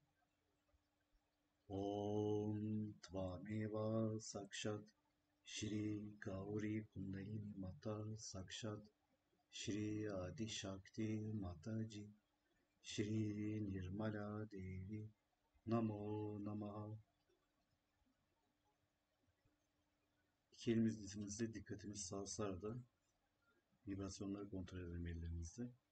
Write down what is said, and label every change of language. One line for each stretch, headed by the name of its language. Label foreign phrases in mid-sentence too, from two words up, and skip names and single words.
Sanskrit: ॐ त्वमेव साक्षात् श्री गौरी कुण्डलिनी माता साक्षात् श्री आदि शक्ति माताजी श्री निर्मला देवी नमो नमः.
Turkish: İki elimiz dizimizde, dikkatimiz sağsarda vibrasyonları kontrol edelim ellerimizde.